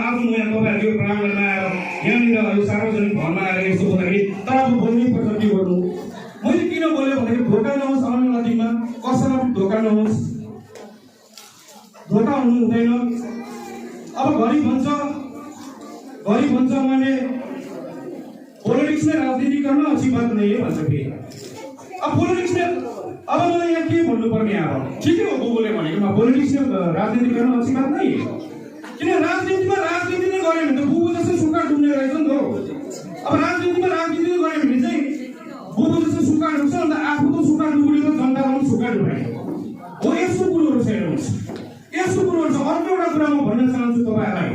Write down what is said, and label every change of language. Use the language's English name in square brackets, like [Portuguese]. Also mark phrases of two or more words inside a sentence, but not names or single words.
[Nepali] आज म यहाँ तपाईँहरूको प्राङ्गणमा आएर यहाँनिर यो सार्वजनिक भवनमा आएर यस्तो बोल्दाखेरि तर अब बोल्नै पर्छ, के गर्नु। मैले किन बोलेँ भन्दाखेरि धोका नहोस् आउने नदीमा, कसैलाई पनि धोका नहोस्, धोका हुनु हुँदैन। अब घरि भन्छ मैले [Hindi] पोलिटिक्स में राजनीति करना अच्छी बात नहीं है [Nepali] भन्छ फेरि। अब [Hindi] पोलिटिक्स में [Nepali] अब मलाई यहाँ के भन्नुपर्ने, अब ठिकै हो बुबुले भनेकोमा [Hindi] पोलिटिक्स में राजनीति करना अच्छी बात नहीं है। [Nepali] किन राजनीतिमा राजनीति नै गऱ्यो भने त बुबु जस्तो सुक्खा डुब्ने रहेछ नि त। अब राजनीतिमा राजनीति नै गऱ्यो भने चाहिँ बुबु जस्तो सुक्खा डुब्छ, अन्त आफू त सुक्खा डुब्ने त जनतालाई पनि सुक्खा डुबायो हो। यस्तो कुरोहरू छ हेर्नुहोस्, यस्तो कुरोहरू छ। अर्को एउटा कुरा म भन्न चाहन्छु तपाईँहरूलाई।